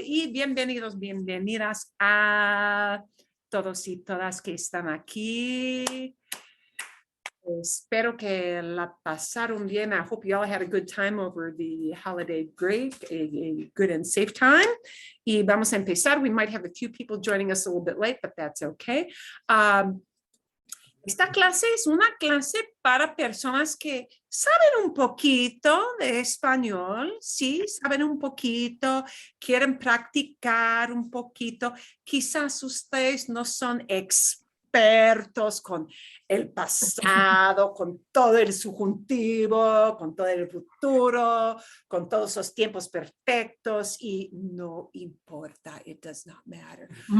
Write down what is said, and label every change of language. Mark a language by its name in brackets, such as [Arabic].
[Spanish] Y bienvenidas a todos y todas que están aquí. Espero que la pasaron bien. [English] I hope you all had a good time over the holiday break, a good and safe time. [Spanish] Y vamos a empezar. [English] We might have a few people joining us a little bit late, but that's okay. [Spanish] Esta clase es una clase para personas que saben un poquito de español, sí, saben un poquito, quieren practicar un poquito. Quizás ustedes no son expertos con el pasado, con todo el subjuntivo, con todo el futuro, con todos los tiempos perfectos y no importa, [English] it does not matter.